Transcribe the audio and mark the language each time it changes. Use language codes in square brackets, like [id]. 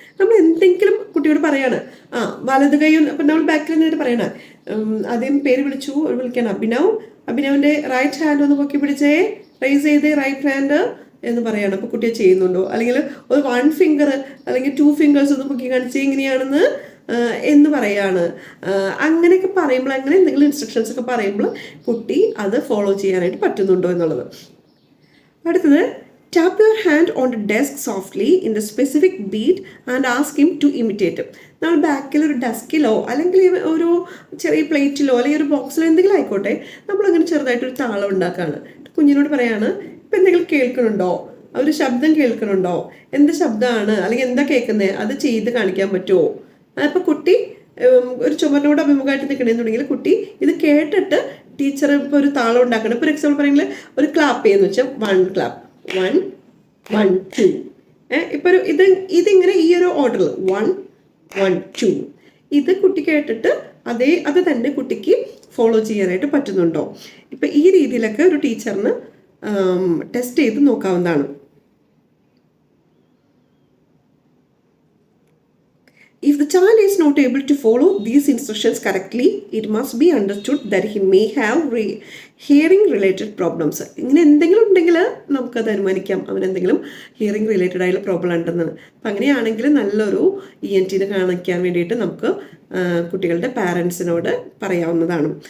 [ml] നമ്മൾ എന്തെങ്കിലും കുട്ടിയോട് പറയാണ്, വലത് കൈ അപ്പം നമ്മൾ ബാക്കിൽ നിന്നിട്ട് പറയണേ, ആദ്യം പേര് വിളിക്കണം അഭിനവിൻ്റെ റൈറ്റ് ഹാൻഡ് ഒന്ന് പൊക്കി പിടിച്ചേ, റേസ് ചെയ്തേ റൈറ്റ് ഹാൻഡ് എന്ന് പറയാണ്. അപ്പോൾ കുട്ടിയെ ചെയ്യുന്നുണ്ടോ? അല്ലെങ്കിൽ ഒരു 1 ഫിംഗർ അല്ലെങ്കിൽ 2 ഫിംഗേഴ്സ് ഒന്ന് പൊക്കി കാണിച്ചേ എങ്ങനെയാണെന്ന് എന്ന് പറയാണ്. അങ്ങനെയൊക്കെ പറയുമ്പോൾ, അങ്ങനെ എന്തെങ്കിലും ഇൻസ്ട്രക്ഷൻസ് ഒക്കെ പറയുമ്പോൾ കുട്ടി അത് ഫോളോ ചെയ്യാനായിട്ട് പറ്റുന്നുണ്ടോ എന്നുള്ളത്. അടുത്തത് [en] tap your hand on the desk softly in the specific beat and ask him to imitate it. [ml] നമ്മൾ ബാക്കിൽ ഒരു ഡെസ്കിലോ അല്ലെങ്കിൽ ഒരു ചെറിയ പ്ലേറ്റിലോ അല്ലെങ്കിൽ ഒരു ബോക്സിലോ എന്തെങ്കിലും ആയിക്കോട്ടെ, നമ്മളങ്ങനെ ചെറുതായിട്ടൊരു താളം ഉണ്ടാക്കുകയാണ്. കുഞ്ഞിനോട് പറയാണ്, ഇപ്പം എന്തെങ്കിലും കേൾക്കണുണ്ടോ, ഒരു ശബ്ദം കേൾക്കണുണ്ടോ, എന്ത് ശബ്ദമാണ് അല്ലെങ്കിൽ എന്താ കേൾക്കുന്നത്, അത് ചെയ്ത് കാണിക്കാൻ പറ്റുമോ? അപ്പോൾ കുട്ടി ഒരു ചുമരിനോട് അഭിമുഖമായിട്ട് നിൽക്കണമെന്നുണ്ടെങ്കിൽ കുട്ടി ഇത് കേട്ടിട്ട് ടീച്ചർ ഇപ്പോൾ ഒരു താളം ഉണ്ടാക്കണം. ഇപ്പോൾ എക്സാമ്പിൾ പറയുന്നത് ഒരു ക്ലാപ്പ് ചെയ്യുന്നു വെച്ചാൽ 1 clap 1 1 2 ഇപ്പോൾ ഇതിങ്ങനെ ഈ ഒരു ഓർഡറിൽ 1 1 2 ഇത് കുട്ടി കേട്ടിട്ട് അത് തന്നെ കുട്ടിക്ക് ഫോളോ ചെയ്യാനായിട്ട് പറ്റുന്നുണ്ടോ? ഇപ്പം ഈ രീതിയിലൊക്കെ ഒരു ടീച്ചറിന് ടെസ്റ്റ് ചെയ്ത് നോക്കാവുന്നതാണ്. [en] If the child is not able to follow these instructions correctly, it must be understood that he may have hearing related problems. [ml] ഇങ്ങനെ എന്തെങ്കിലും ഉണ്ടെങ്കിൽ നമുക്കത് അനുമാനിക്കാം അവനെന്തെങ്കിലും ഹിയറിംഗ് റിലേറ്റഡ് ആയിട്ടുള്ള പ്രോബ്ലം ഉണ്ടെന്നാണ്. അപ്പം അങ്ങനെയാണെങ്കിൽ നല്ലൊരു ENT കാണിക്കാൻ വേണ്ടിയിട്ട് നമുക്ക് കുട്ടികളുടെ പാരൻസിനോട് പറയാവുന്നതാണ്.